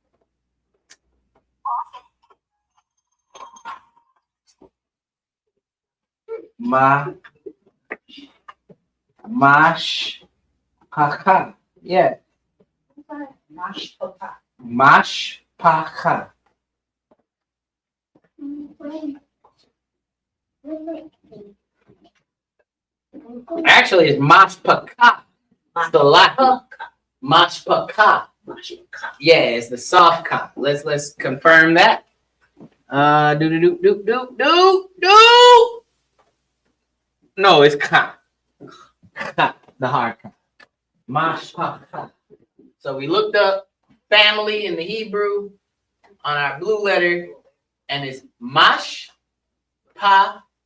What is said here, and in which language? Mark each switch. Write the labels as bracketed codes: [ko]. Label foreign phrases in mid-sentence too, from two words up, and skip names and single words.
[en] Mashpaka. Yeah. Mashpaka. Actually, it's mashpaka. Salaki. Mashpaka. Yeah, it's the soft ka. Let's confirm that. Do. No, it's ka. Ka, the hard ka. Mashpaka. So we looked up family in the Hebrew on our blue letter, and it's mashpaka.